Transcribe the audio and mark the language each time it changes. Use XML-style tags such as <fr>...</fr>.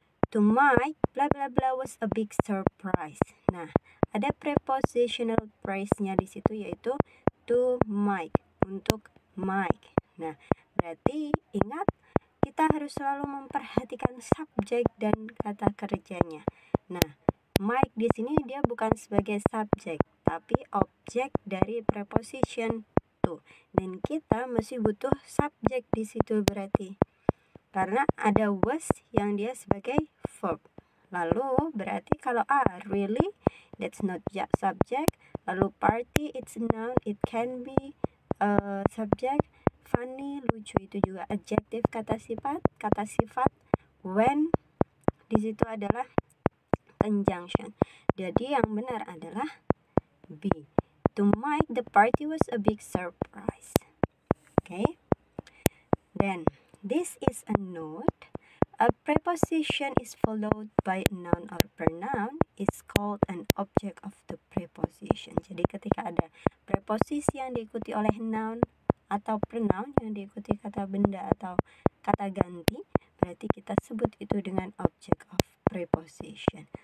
<en>To Mike, blah blah blah was a big surprise.</en> <id>Nah, ada prepositional phrase-nya di situ yaitu to Mike, untuk Mike. Nah, berarti ingat kita harus selalu memperhatikan subjek dan kata kerjanya. Nah, Mike di sini dia bukan sebagai subjek, tapi objek dari preposition to. Dan kita masih butuh subjek di situ berarti. Karena ada was yang dia sebagai verb. Lalu berarti kalau</id> <en>really, that's not subject. Lalu party, it's a noun, it can be subject.</en> <id>Funny, lucu itu juga adjective, kata sifat. When di situ adalah conjunction. Jadi yang benar adalah B.</id> <en>To Mike, the party was a big surprise. Okay. Then this is a note. A preposition is followed by a noun or pronoun is called an object of the preposition.</en> <id>Jadi ketika ada preposisi yang diikuti oleh noun atau pronoun yang diikuti kata benda atau kata ganti, berarti kita sebut itu dengan object of preposition.</id>